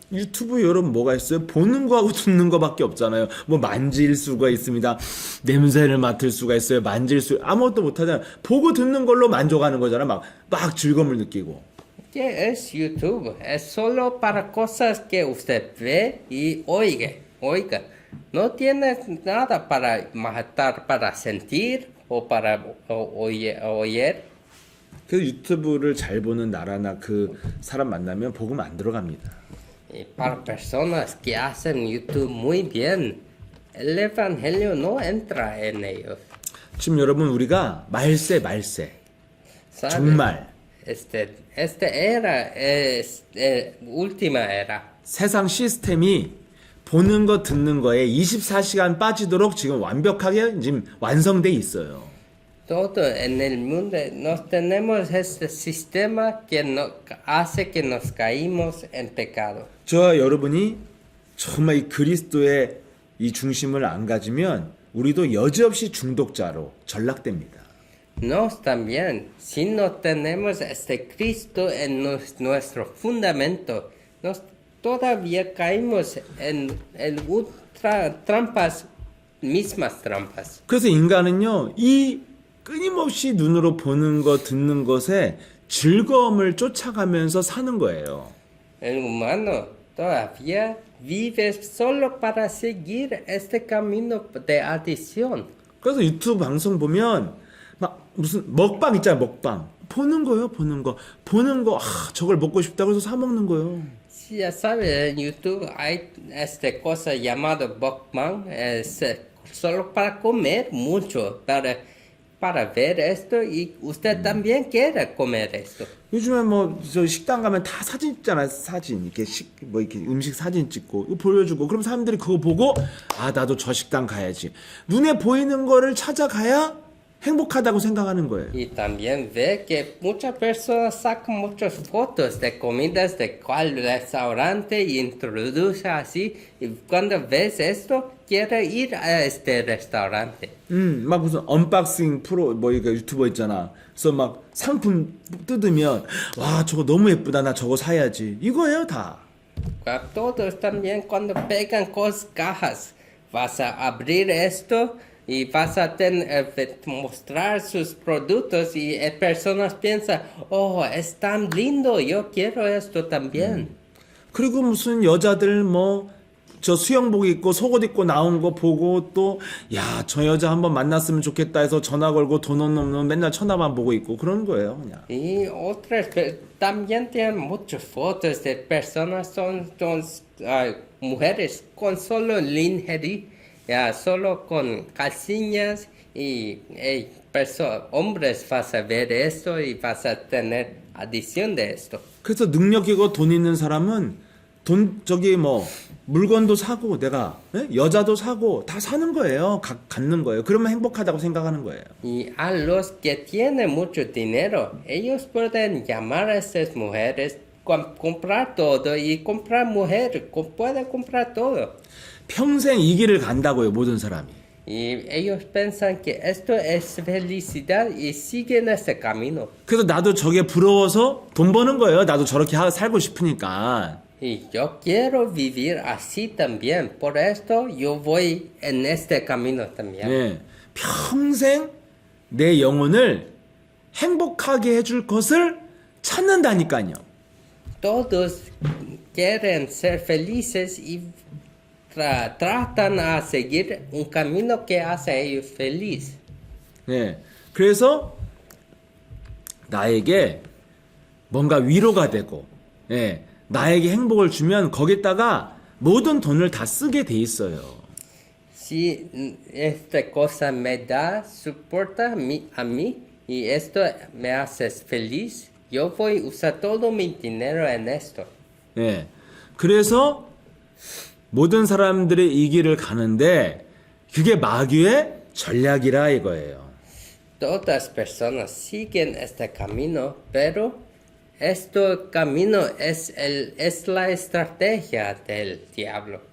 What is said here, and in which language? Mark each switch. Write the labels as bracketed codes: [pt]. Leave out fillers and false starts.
[ko] 유튜브 여러분 뭐가 있어요? 보는 거하고 듣는 거밖에 없잖아요. 뭐 만질 수가 있습니다. 냄새를 맡을 수가 있어요. 만질 수 아무것도 못 하잖아요. 보고 듣는 걸로 만족하는 거잖아. 막 즐거움을 느끼고. [es] ¿Qué es YouTube? Es solo para cosas que usted ve y oiga. No tiene nada para matar, para sentir o para oír. [ko] 그 유튜브를 잘 보는 나라나 그 사람 만나면 복음 안 들어갑니다. [es] Y para personas que hacen YouTube muy bien, el evangelio no entra en ellos. [ko] 지금 여러분 우리가 말세 [es] ¿Sabe? [ko] 정말 [es] Esta era es última era. [ko] 세상 시스템이 보는 거 듣는 거에 24시간 빠지도록 지금 완벽하게 지금 완성돼 있어요. [es] Todo en el mundo nos tenemos este sistema que hace que nos caímos en pecado. [ko] 저와 여러분이 정말 이 그리스도의 이 중심을 안 가지면 우리도 여지없이 중독자로 전락됩니다. [es] Nos también, si no tenemos este Cristo en nuestro fundamento, nos todavía caímos en el trampas, mismas trampas. [ko] 그래서 인간은요, 이 끊임없이 눈으로 보는 것, 듣는 것에 즐거움을 쫓아가면서 사는 거예요. [es] El humano todavía vive solo para seguir este camino de adicción. [ko] 그래서 유튜브 방송 보면 막 무슨 먹방 있잖아요, 먹방. 보는 거예요, 보는 거. 보는 거, 저걸 먹고 싶다고 해서 사 먹는 거예요. [es] Si ya sabes, en YouTube hay esta cosa llamada mukbang, es solo para comer mucho, para ver esto y usted también quiere comer esto. [ko] 요즘에 뭐 저 식당 가면 다 사진 찍잖아요, 사진. 이렇게 뭐 이렇게 음식 사진 찍고 이거 보여주고 그럼 사람들이 그거 보고 나도 저 식당 가야지. 눈에 보이는 거를 찾아가야 행복하다고 생각하는 거예요. [es] Y también ve que muchas personas sacan muchas fotos de comidas de cuál restaurante y introduce así. Y cuando ves esto, quiere ir a este restaurante. [ko] 막 무슨 언박싱 프로 뭐 이거 유튜버 있잖아. 그래서 막 상품 뜯으면 와 저거 너무 예쁘다 나 저거 사야지. 이거예요 다. [es] Todos también cuando pegan cajas, vas a abrir esto y vas a mostrar sus productos y personas piensan, oh, es tan lindo, yo quiero esto también. [ko] 그리고 무슨 여자들 뭐 저 수영복 입고 속옷 입고 나온 거 보고 또 야 저 여자 한번 만났으면 좋겠다 해서 전화 걸고 돈 없는 맨날 천하만 보고 있고 그런 거예요 그냥. [es] Y otras también tienen muchas fotos de personas, son mujeres con solo lingerie, ya, solo con calcillas y hombres vas a ver esto y vas a tener adicción de esto. [ko] 그래서 능력 있고 돈 있는 사람은 돈 저기 뭐 물건도 사고 내가 여자도 사고 다 사는 거예요. 갖는 거예요. 그러면 행복하다고 생각하는 거예요. [es] Y a los que tienen mucho dinero, ellos pueden llamar a estas mujeres, comprar todo y comprar mujeres, pueden comprar todo. [ko] 평생 이 길을 간다고요, 모든 사람이. [es] Y ellos piensan que esto es felicidad y siguen este camino. [ko] 그래서 나도 저게 부러워서 돈 버는 거예요. 나도 저렇게 살고 싶으니까. [es] Y yo quiero vivir así también, por esto yo voy en este camino también. [ko] 네, 평생 내 영혼을 행복하게 해줄 것을 찾는다니까요. [es] Todos quieren ser felices y tratan a seguir un camino que hace a ellos feliz. [ko] 네, 그래서 나에게 뭔가 위로가 되고, 예, 나에게 행복을 주면 거기다가 모든 돈을 다 쓰게 돼 있어요. [es] Si esta cosa me da soporte a mí y esto me hace feliz, yo voy a usar todo mi dinero en esto. [ko] 예, 그래서 모든 사람들의 이 길을 가는데 그게 마귀의 전략이라 이거예요. [es] Todas personas siguen este camino, pero este camino es la estrategia del diablo.